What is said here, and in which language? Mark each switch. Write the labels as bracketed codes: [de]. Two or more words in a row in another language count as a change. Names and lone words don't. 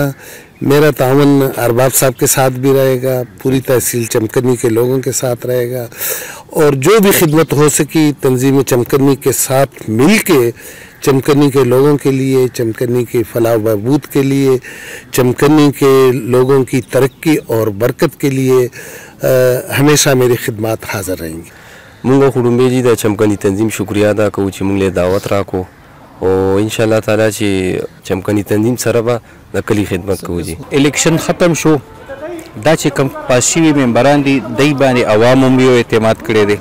[ur] میرا تعاون ارباب صاحب کے ساتھ بھی رہے گا، پوری تحصیل چمکنی کے لوگوں کے ساتھ رہے گا اور جو بھی خدمت ہو سکی تنظیم چمکنی کے ساتھ مل کے چمکنی کے لوگوں کے لیے، چمکنی کے فلاح بہبود کے لیے، چمکنی کے لوگوں کی ترقی اور برکت کے لیے ہمیشہ میری خدمت حاضر رہیں گی. [ps] موږ خو لومبې د چمکني تنظیم شکریه ادا کوو چې موږ له دعوت راکړو او [ar] انشاءالله تعالی [ps] چې چمکني تنظیم سره به د کلي خدمت کوو. جی الیکشن ختم شو دا چې کوم پاس شوي ممبران دي دی باندې عوام هم یو اعتماد کړی دی.